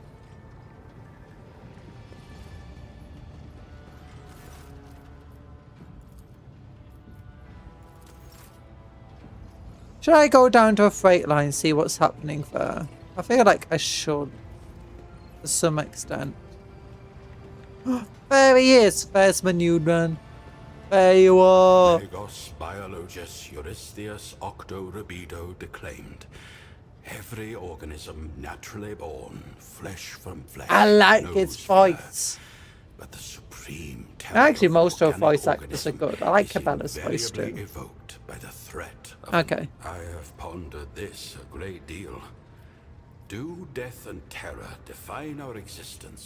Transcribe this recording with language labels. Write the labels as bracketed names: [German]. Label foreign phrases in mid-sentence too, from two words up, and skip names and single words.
[English] Should I go down to a freight line and see what's happening there? I feel like I should. To some extent. There he is. There's my new run. There you are. Legos biologus Eurystheus octo rebido declaimed. Every organism naturally born, flesh from flesh. I like knows his fear. voice. But the supreme terror Actually, of most of the organic voice actors are organism good. I like is Cabela's voice invariably too. evoked by the threat of Okay. I have pondered this a great deal. Do death and terror define our existence